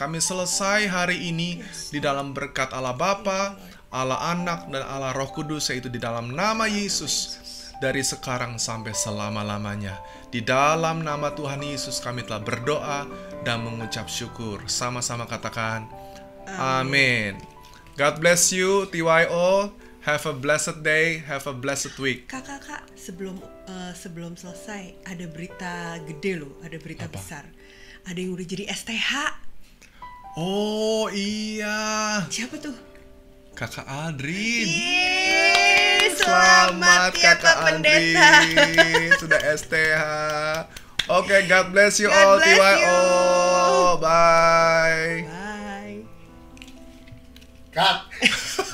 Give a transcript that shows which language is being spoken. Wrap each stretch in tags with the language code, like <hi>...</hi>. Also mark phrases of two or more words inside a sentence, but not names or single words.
<id>Kami selesai hari ini di dalam berkat Allah Bapa, Allah Anak, dan Allah Roh Kudus, yaitu di dalam nama Yesus. Dari sekarang sampai selama-lamanya. Di dalam nama Tuhan Yesus kami telah berdoa dan mengucap syukur. Sama-sama katakan amin.</id> <en>God bless you TYO. Have a blessed day. Have a blessed week.</en> <id>Kak, sebelum selesai ada berita gede loh, ada berita besar. Ada yang udah jadi STH. Oh iya, Siapa tuh? Kakak Adrin. Selamat ya Pak Pendeta. Andri. Sudah STH. Oke,</id> <en>God bless you God all bless TYO. you. Bye. Bye. Cut.</en>